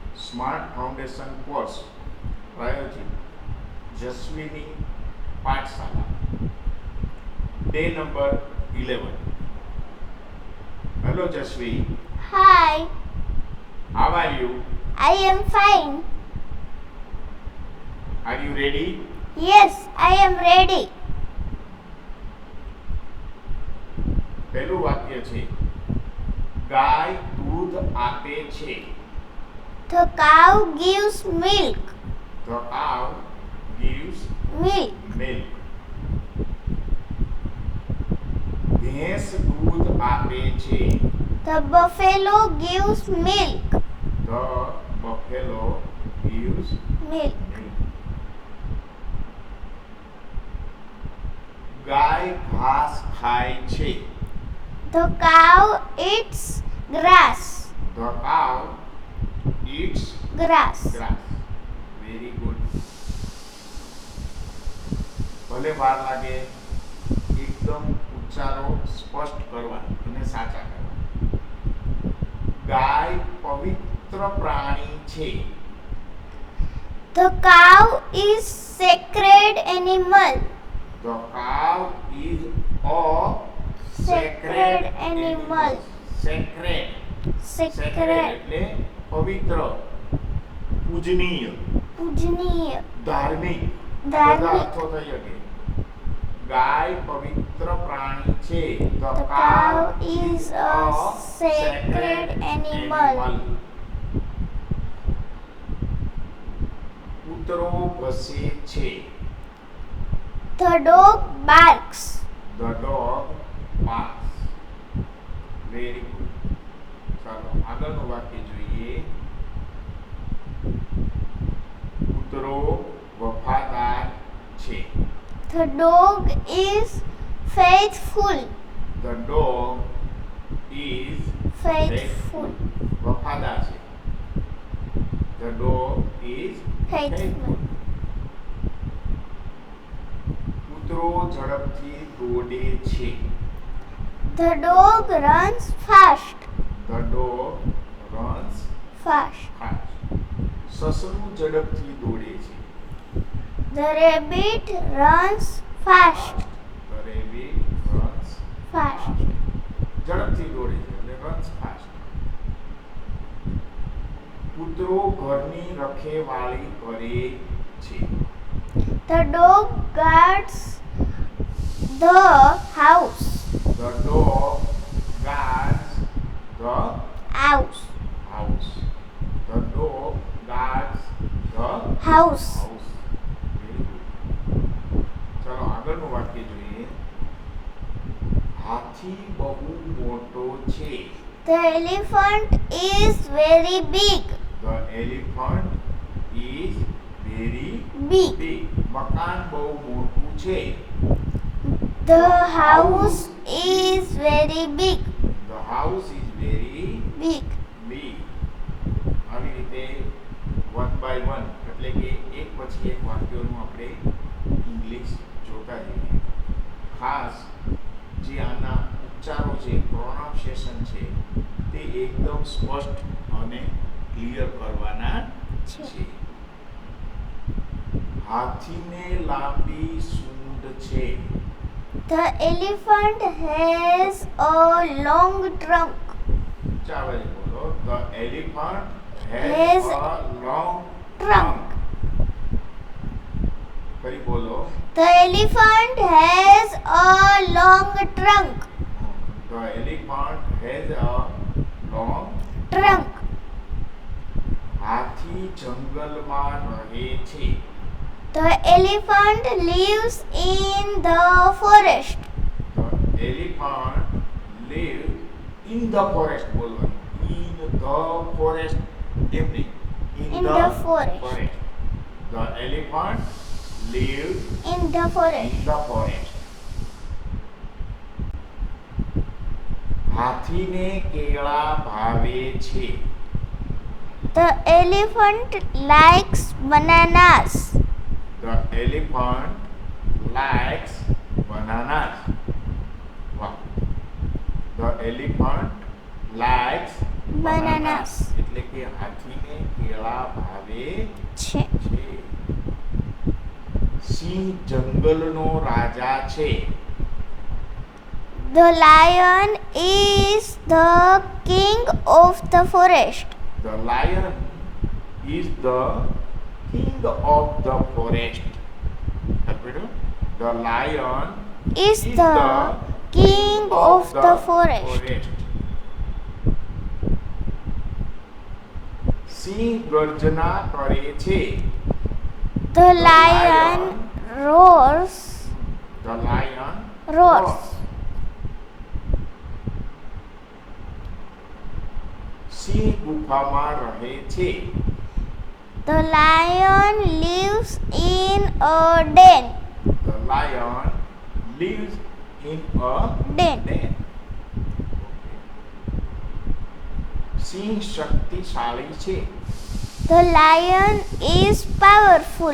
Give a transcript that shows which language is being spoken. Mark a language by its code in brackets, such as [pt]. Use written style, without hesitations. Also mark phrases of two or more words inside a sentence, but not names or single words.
[gu] સ્માર્ટ ફાઉન્ડેશન કોર્સ પ્રાયોજિત જસ્વીની પાઠશાલા [en] day number [gu] 11. [en] Hello Jasvi, Hi, how are you? I am fine. Are you ready? Yes, I am ready. [gu] પહેલું વાક્ય છે ગાય દૂધ આપે છે. [en] The cow gives milk. The cow gives Milk. milk. [gu] ભેંસ દૂધ આપે છે. [en] The buffalo gives milk. The buffalo gives Milk. milk. [gu] ગાય ઘાસ ખાય છે. [en] The cow eats grass. The cow eats Grass. grass. Very good. [gu] ભલે વાર લાગે એકદમ ઉચ્ચારો સ્પષ્ટ કરવા અને સાચા કરવા. ગાય પવિત્ર પ્રાણી છે. [en] The cow is sacred animal. The cow is a Sacred animal. Sacred. Sacred. [gu] એટલે પવિત્ર, પૂજનીય, પૂજનીય, ધાર્મિક. બધા ધાર્મિક. અર્થો થઈ શકે. ગાય પવિત્ર પ્રાણી છે. [en] The The cow is a sacred animal. [gu] કૂતરો ભસે છે. [en] The dog barks. The dog barks. Very good. [gu] ચાલો આગળનું વાક્ય જોઈએ. કૂતરો વફાદાર છે. [en] The dog is faithful. The dog is Faithful. [gu] વફાદાર છે. [en] The dog is Faithful. [gu] કૂતરો ઝડપથી દોડે છે. [en] The dog runs fast. The dog runs Fast. fast. [gu] સસલું ઝડપથી દોડે છે. [en] The rabbit runs fast. The rabbit runs Fast. [gu] ઝડપથી દોડે છે એટલે [en] runs fast. [gu] કૂતરો ઘરની રખેવાળી કરે છે. [en] The dog guards the house. The dog guards the House. house. The dog guards the House. house. Very good. [gu] ચાલો આગળનું વાક્ય જોઈએ. હાથી બહુ મોટો છે. [en] The elephant is very big. The elephant is very Big. big. [gu] મકાન બહુ મોટું છે. [en] The house is very big. The house is very Big. big. [gu] આવી રીતે [en] one by one [gu] એટલે કે એક પછી એક વાક્યોનું આપણે ઇંગ્લિશ જોતા જઈએ. ખાસ જે આના ઉચ્ચારો છે, પ્રોનાઉન્સિએશન છે, તે એકદમ સ્પષ્ટ અને ક્લિયર કરવાના છે. હાથીને લાંબી સૂંઢ છે. [en] The elephant has a long trunk. [gu] ચાલો બોલો. [en] The elephant Has has a long trunk. [gu] ફરી બોલો. [en] The elephant has a long trunk. The elephant has a long Trunk. [gu] હાથી જંગલમાં રહે છે. [en] The elephant lives in the forest. The elephant lives in the forest. બોલવાનું. In the forest. [gu] એમ નહીં. [en] In the forest. The elephant lives In the forest. in the forest. [gu] હાથીને કેળા ભાવે છે. [en] The elephant likes bananas. The elephant likes bananas. Wow. The elephant likes Bananas. [gu] એટલે કે હાથીને કેળા ભાવે છે. છે. સિંહ જંગલનો રાજા છે. [en] The lion is the king of the forest. The lion is the king of the forest. The lion Is the king of the forest. [gu] સિંહ ગર્જના કરે છે. [en] The lion roars. The lion Roars. [gu] સિંહ ગુફામાં રહે છે. [en] The lion lives in a den. The lion lives in a Den. den. [gu] સિંહ શક્તિશાળી છે. [en] The lion is powerful.